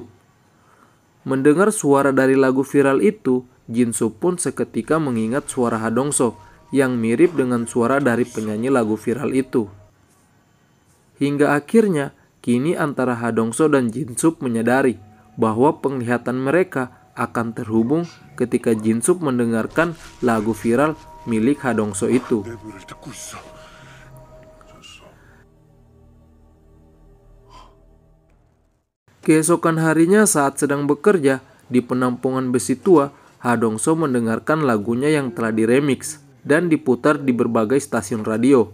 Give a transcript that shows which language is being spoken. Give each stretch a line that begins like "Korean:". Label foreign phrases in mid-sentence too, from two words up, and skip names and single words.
Indonesian: Mendengar suara dari lagu viral itu, Jinsup pun seketika mengingat suara Hadongso yang mirip dengan suara dari penyanyi lagu viral itu. Hingga akhirnya, kini antara Hadongso dan Jinsup menyadari bahwa penglihatan mereka akan terhubung ketika Jinsup mendengarkan lagu viral milik Hadongso itu.
Korean: 내부를 듣고 있어.
Indonesian: Keesokan harinya saat sedang bekerja di penampungan besi tua, Hadongso mendengarkan lagunya yang telah diremix dan diputar di berbagai stasiun radio.